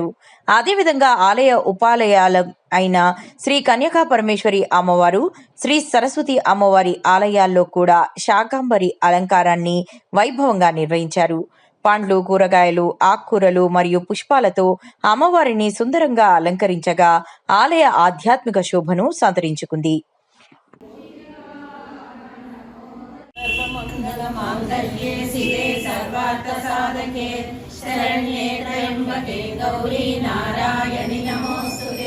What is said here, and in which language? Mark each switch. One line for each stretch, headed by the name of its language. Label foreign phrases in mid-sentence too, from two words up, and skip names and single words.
Telugu: అదేవిధంగా ఆలయ ఉపాలయాల అయిన శ్రీ కన్యకా పరమేశ్వరి అమ్మవారు, శ్రీ సరస్వతి అమ్మవారి ఆలయాల్లో కూడా శాకాంబరి అలంకారాన్ని వైభవంగా నిర్వహించారు. పండ్లు, కూరగాయలు, ఆకుకూరలు మరియు పుష్పాలతో అమ్మవారిని సుందరంగా అలంకరించగా ఆలయ ఆధ్యాత్మిక శోభను సంతరించుకుంది.
Sanskrit: सर्वमङ्गलमाङ्गल्ये शिवे सर्वार्थसाधके शरण्ये त्र्यम्बके गौरी नारायणि नमोस्तुते।